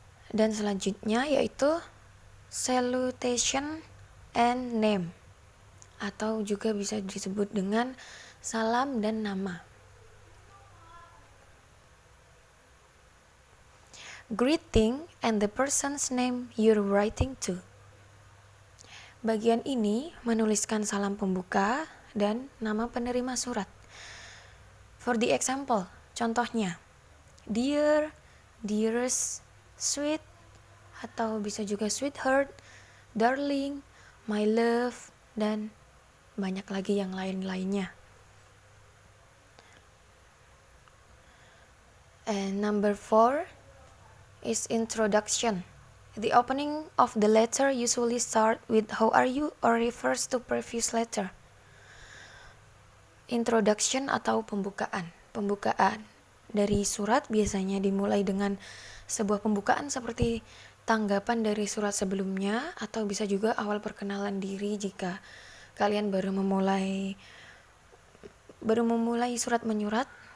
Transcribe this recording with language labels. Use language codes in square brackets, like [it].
[id] Dan selanjutnya yaitu [en] salutation and name, [id] atau juga bisa disebut dengan salam dan nama. [en] Greeting and the person's name you're writing to. [id] Bagian ini menuliskan salam pembuka dan nama penerima surat. [en] For the example, [id] contohnya, dear, dearest, sweet, atau bisa juga sweetheart, darling, my love, dan banyak lagi yang lain-lainnya. [en] And number 4 is introduction. The opening of the letter usually start with how are you or refers to previous letter. [id] Introduction atau pembukaan. Pembukaan dari surat biasanya dimulai dengan sebuah pembukaan seperti tanggapan dari surat sebelumnya, atau bisa juga awal perkenalan diri jika kalian baru memulai surat menyurat.